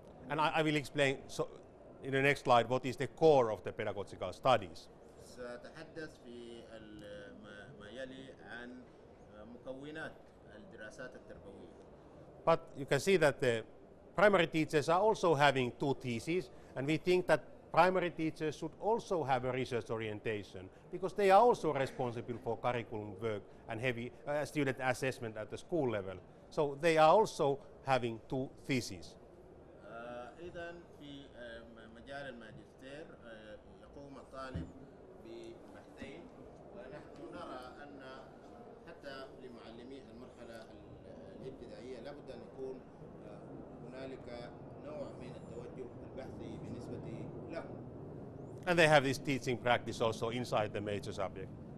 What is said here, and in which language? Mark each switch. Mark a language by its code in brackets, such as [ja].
[en] And I will explain in the next slide what is the core of the pedagogical studies. [ar] سأتحدث في ما يلي عن مكونات الدراسات التربوية. [en] But you can see that the primary teachers are also having 2 theses, and we think that primary teachers should also have a research orientation because they are also responsible for curriculum work and heavy student assessment at the school level. So they are also having 2 theses. [ar] إذن في مجال الماجستير يقوم الطالب ببحثين، ونحن نرى أن حتى لمعلمي المرحلة الابتدائية لابد أن يكون هنالك نوع من التوجه البحثي بالنسبة لهم. [en] And they have this teaching practice also inside the major subject.